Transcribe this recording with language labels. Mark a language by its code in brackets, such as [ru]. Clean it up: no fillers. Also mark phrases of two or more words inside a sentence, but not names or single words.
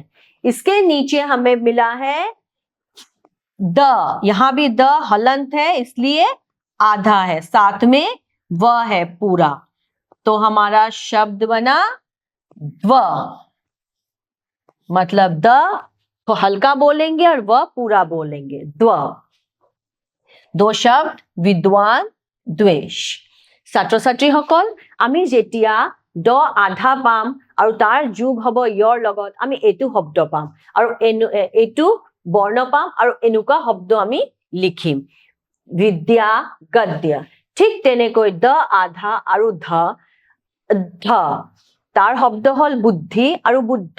[hi] इसके नीचे हमें मिला है द, यहां भी द हलंत है इसलिए आधा है, साथ में व है पूरा, तो हमारा शब्द बना द्व। मतलब द तो हल्का बोलेंगे और व पूरा बोलेंगे, द्व। दो शब्द विद्वान द्वेष। [as] ছাত্ৰ ছাত্ৰীসকল, আমি যেতিয়া দ আধা পাম আৰু তাৰ যোগ হব য়ৰ লগত, আমি এইটো শব্দ পাম আৰু এইটো বৰ্ণ পাম আৰু এনেকুৱা শব্দ আমি লিখিম, বিদ্যা গদ্য। ঠিক তেনেকৈ দ আধা আৰু ধ, তাৰ শব্দ হল বুদ্ধি আৰু বুদ্ধ।